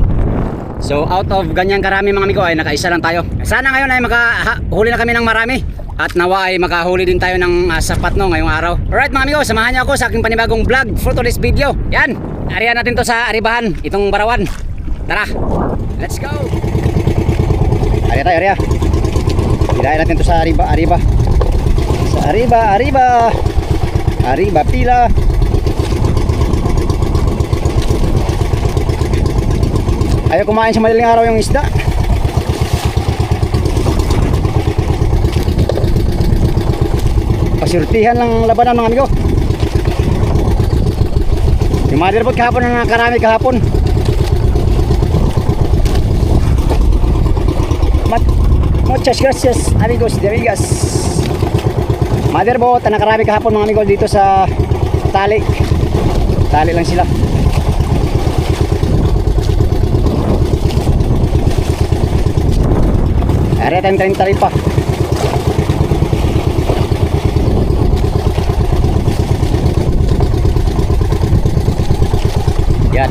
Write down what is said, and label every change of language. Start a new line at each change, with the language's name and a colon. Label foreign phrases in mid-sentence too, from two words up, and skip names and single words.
English: So out of
Filipino: ganyan karami mga amigo ay nakaisa lang tayo. Sana ngayon ay makahuli na kami ng marami. At nawa ay makahuli din tayo ng sapat no ngayong araw. Alright mga amigo, samahan niyo ako sa aking panibagong vlog
English: for today's video.
Filipino: Yan, ariyan natin to sa Aribahan, itong barawan. Tara,
English: let's go.
Filipino: Ariya. Hilahin natin to sa Ariba. Sa Ariba pila. Ayaw kumain sa madaling araw yung isda. Pasurtihan lang labanan mga amigo. Yung motherboard kahapon na nakarami kahapon.
Spanish: Muchas gracias amigos de amigas.
Filipino: Motherboard na nakarami kahapon mga amigo dito sa tali lang sila. Ari tayong tali pa. Yan.